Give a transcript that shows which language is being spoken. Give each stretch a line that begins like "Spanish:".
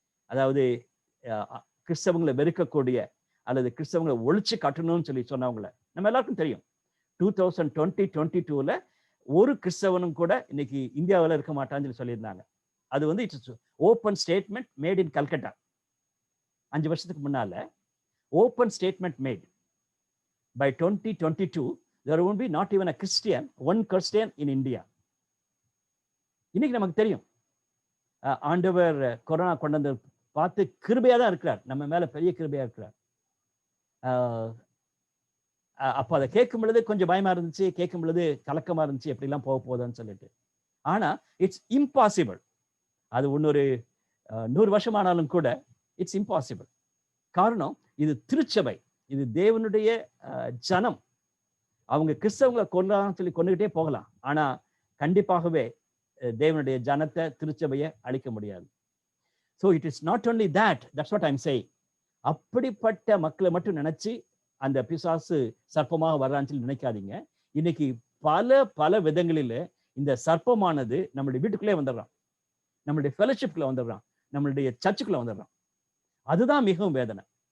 Tamil: அதாவது கிறிஸ்தவங்களை வெறுக்கக்கூடிய அல்லது கிறிஸ்தவங்களை ஒழிச்சு காட்டணும்னு சொல்லி சொன்னவங்களை நம்ம எல்லாருக்கும் தெரியும். 2022 ஒரு கிறிஸ்தவனும் கூட இன்னைக்கு இந்தியாவில் இருக்க மாட்டான்னு சொல்லி சொல்லியிருந்தாங்க. அது வந்து
English: It's open statement made in Calcutta.
Tamil: 5 வருஷத்துக்கு முன்னால open statement mat.
English: By 2022 there won't be not even a Christian, one Christian in India.
Tamil: இன்னைக்கு நமக்கு தெரியும் ஆண்டவர் கொரோனா கொண்டு வந்து பார்த்து கிருபையா தான் இருக்கிறார், நம்ம மேல பெரிய கிருபையா இருக்கிறார். அப்போ அதை கேட்கும் பொழுது கொஞ்சம் பயமா இருந்துச்சு, கேட்கும் பொழுது கலக்கமா இருந்துச்சு, எப்படிலாம் போக போகுதுன்னு சொல்லிட்டு. ஆனா
English: It's impossible.
Tamil: அது இன்னொரு 100 வருஷம் ஆனாலும் கூட இட்ஸ் இம்பாசிபிள். காரணம், இது திருச்சபை, இது தேவனுடைய ஜனம். அவங்க கிறிஸ்தவங்களை கொல்லலாம் சொல்லி கொண்டுகிட்டே போகலாம், ஆனா கண்டிப்பாகவே தேவனுடைய ஜனத்தை திருச்சபையை அழிக்க முடியாது.
English: So it is not only that, that's what I'm saying.
Tamil: அப்படிப்பட்ட மக்களை மட்டும் நினைச்சு அந்த பிசாசு சர்ப்பமாக வர்றான்னு சொல்லி நினைக்காதீங்க. இன்னைக்கு பல விதங்களில் இந்த சர்ப்பமானது நம்மளுடைய வீட்டுக்குள்ளே வந்துடுறான், நம்மளுடைய ஃபெலோஷிப்ல வந்துடுறான், நம்மளுடைய சர்ச்சுக்குள்ள வந்துடுறான். அதுதான் மிகவும் வேதனை.